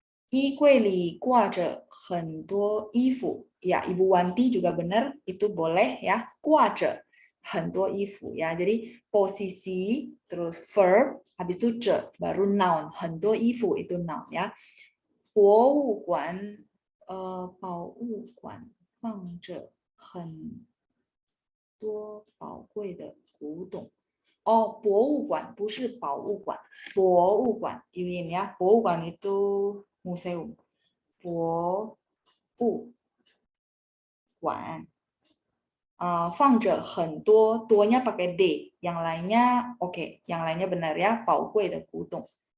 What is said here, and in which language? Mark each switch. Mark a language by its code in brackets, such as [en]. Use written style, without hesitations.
[zh] 衣柜里挂着很多衣服. [id] Ya, Ibu Wanti juga benar, itu boleh ya. [zh] 挂着很多衣服 [id] ya. Jadi posisi terus verb habis itu 着 baru noun. [zh] 很多衣服 [id] itu noun ya. [zh] 博物馆宝物馆放着很多宝贵的古董. Oh, 博物馆 不是宝物馆. [id] 博物馆 ini ya. 博物馆 itu museum. [zh] 博物馆. [id] 放着很多 多nya pakai d, yang lainnya oke, yang lainnya benar ya, [zh] 宝贵的古董.